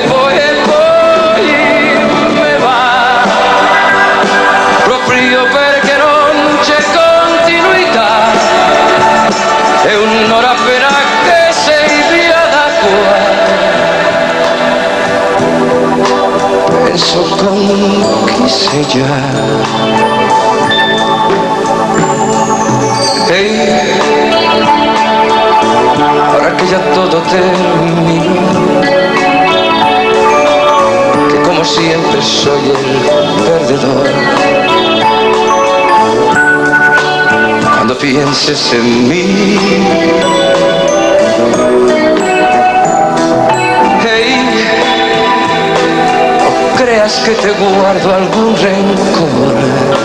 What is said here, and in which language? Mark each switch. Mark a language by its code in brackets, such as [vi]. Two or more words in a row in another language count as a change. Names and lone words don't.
[it] me va, proprio perché non c'è continuità, è un'ora appena che sei via da qua, penso con chi sei già. [es] Hey, ahora que ya todo terminó, que como siempre soy el perdedor, cuando pienses en mí, hey, no creas que te guardo algún rencor.